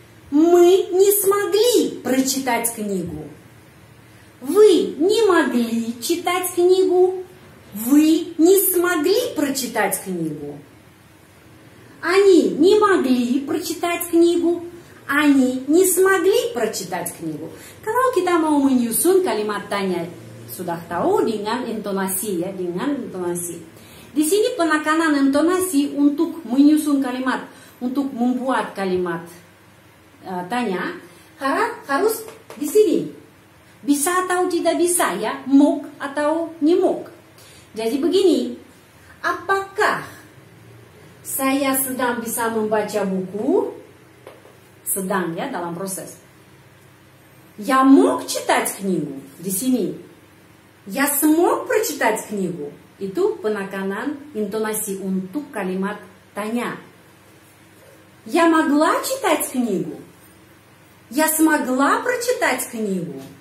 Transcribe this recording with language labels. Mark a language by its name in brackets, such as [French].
[Russian] Мы не смогли прочитать книгу. Вы не могли читать книгу. Вы не смогли прочитать книгу. Они не могли прочитать книгу. Они не смогли прочитать книгу. [Indonesian] Kalau kita mau menyusun kalimat tanya, sudah tahu dengan intonasi ya, dengan intonasi. Di sini penekanan intonasi untuk menyusun kalimat, untuk membuat kalimat tanya harus di sini. Bisa atau tidak bisa ya, mok atau nyemok. Jadi begini, apakah saya sedang bisa membaca buku? Sedang ya, dalam proses. [Russian] Я мог читать книгу. [Indonesian] Di sini. [Russian] Я смог прочитать книгу. [Indonesian] Itu penekanan intonasi untuk kalimat tanya. [Russian] Я могла читать книгу. Я смогла прочитать книгу.